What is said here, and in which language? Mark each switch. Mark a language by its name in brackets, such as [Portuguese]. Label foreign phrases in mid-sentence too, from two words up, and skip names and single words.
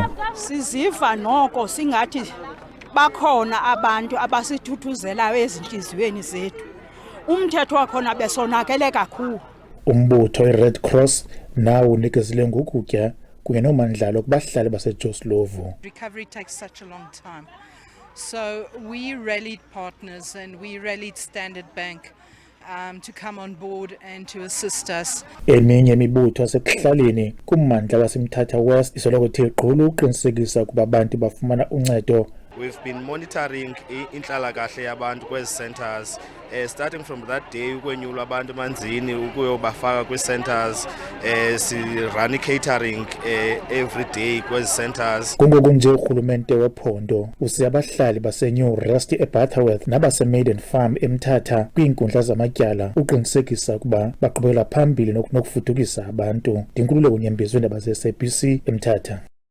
[Xhosa] siziva noko singathi bakhona abantu abasithuthuzelayo ezintliziyweni zethu umthetho wakhona besonakele kakhulu umbutho i-Red Cross nawo unikezele ngokutya kunye nomandlalo kubahlali baseJoslovo [English] recovery takes such a long time so we rallied partners and we rallied Standard Bank to come on board and to assist us. [Xhosa] Eminye imibutho yasekuhlaleni kummandla waseMthatha West isoloko ithe gqolo uqinisekisa ukuba abantu bafumana uncedo. [English] We've been monitoring [Xhosa] inhlalakahle yabantu kwezi [English] centers starting from that day [Xhosa] ukwenyulwa abantu emanzini ukuyobafaka [English] kwi-centers si-run catering every day kwezi centers. [Xhosa] Kungoku nje urhulumente wephondo usiya abahlali baseNew Rest eButterworth nabasemaiden Farm eMthatha kwiinkundla zamatyala uqinisekisa ukuba baqhubela phambili nokufudukisa abantu. Ndinkululeko Unyembezi weendaba ze-SABC eMthatha.